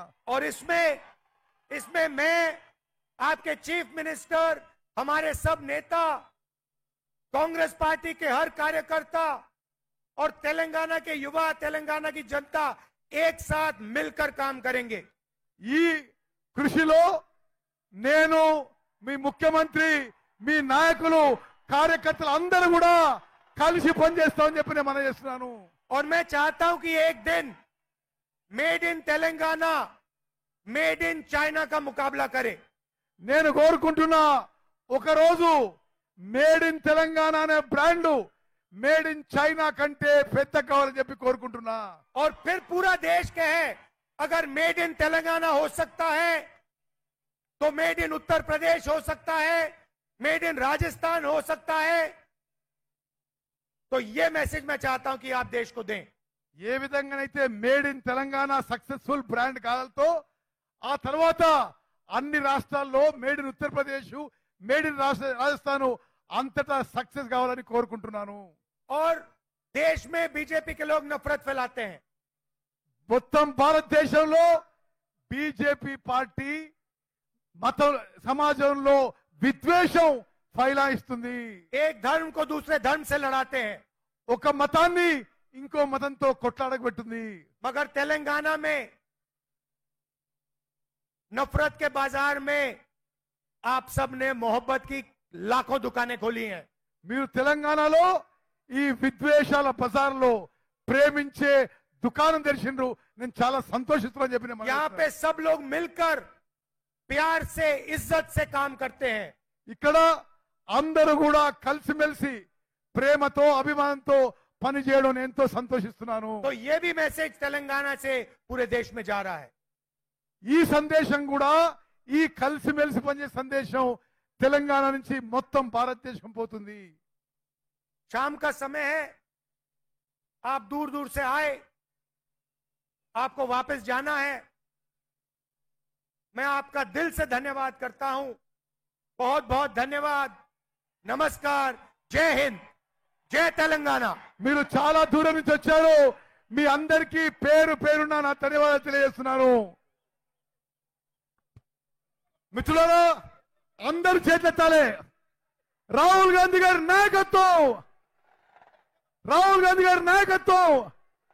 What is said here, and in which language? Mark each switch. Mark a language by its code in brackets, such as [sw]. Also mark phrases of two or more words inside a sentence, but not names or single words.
[hi] और इसमें मैं, आपके चीफ मिनिस्टर, हमारे सब नेता, कांग्रेस पार्टी के हर कार्यकर्ता और तेलंगाना के युवा, तेलंगाना की जनता एक साथ मिलकर काम करेंगे. [te] ఈ కృషిలో నేను, మీ ముఖ్యమంత్రి, మీ నాయకులు, కార్యకర్తలు అందరూ కూడా కలిసి పనిచేస్తామని చెప్పి నేను మనం చేస్తున్నాను. [hi] और मैं चाहता हूं कि एक दिन [en] Made in Telangana, Made in China [hi] का मुकाबला करे. [te] నేను కోరుకుంటున్నా ఒకరోజు [en] Made in Telangana [te] అనే బ్రాండ్ [en] Made in China [te] కంటే పెద్ద కావాలని చెప్పి కోరుకుంటున్నా. [hi] और फिर पूरा देश कहे, अगर [en] Made in Telangana [hi] हो सकता है तो [en] Made in Uttar Pradesh [hi] हो सकता है, [en] Made in Rajasthan [hi] हो सकता है. तो ये मैसेज मैं चाहता हूं कि आप देश को दें. [te] ఏ విధంగానైతే [en] Made in Telangana successful brand [te] కావాలతో ఆ తర్వాత అన్ని రాష్ట్రాల్లో [en] Made in Uttar Pradesh, Made in Rajasthan [te] అంతటా సక్సెస్ కావాలని కోరుకుంటున్నాను. [hi] और देश में बीजेपी के लोग नफरत फैलाते हैं. [te] మొత్తం భారతదేశంలో బీజేపీ పార్టీ మతం సమాజంలో విద్వేషం ఫైలాయిస్తుంది. [hi] एक धर्म को दूसरे धर्म से लड़ाते हैं. [te] ఒక మతాన్ని ఇంకో మతంతో కొట్లాడబెట్టింది. [hi] मगर तेलंगाना में नफरत के बाजार में आप सब ने मोहब्बत की लाखों दुकानें खोली हैं. [te] మీరు తెలంగాణలో ఈ విద్వేషాల బజార్లో ప్రేమించే దుకాణం తెరిచిండ్రు. నేను చాలా సంతోషిస్తున్నాను చెప్పి నేను [hi] यहाँ पे सब लोग मिलकर प्यार से, इज्जत से काम करते हैं. [te] ఇక్కడ అందరూ కూడా కలిసిమెలిసి ప్రేమతో అభిమానంతో పని చేయడం నేను ఎంతో సంతోషిస్తున్నాను. [hi] तो ये भी मैसेज तेलंगाना से पूरे देश में जा रहा है. [te] ఈ సందేశం కూడా, ఈ కలిసిమెలిసి పనిచేసే సందేశం తెలంగాణ నుంచి మొత్తం భారతదేశం పోతుంది. [hi] शाम का समय है, आप दूर दूर से आए, आपको वापस जाना है. मैं आपका दिल से धन्यवाद करता हूं. बहुत बहुत धन्यवाद. नमस्कार. जय हिंद, जय तेलंगाना. [te] మీరు చాలా దూరం నుంచి వచ్చారు. మీ అందరికీ పేరు పేరున నా ధన్యవాదాలు తెలియజేస్తున్నాను. మిత్రులారా, అందరూ చేతులెత్తాలి. రాహుల్ గాంధీ గారి నాయకత్వం, రాహుల్ గాంధీ గారి నాయకత్వం.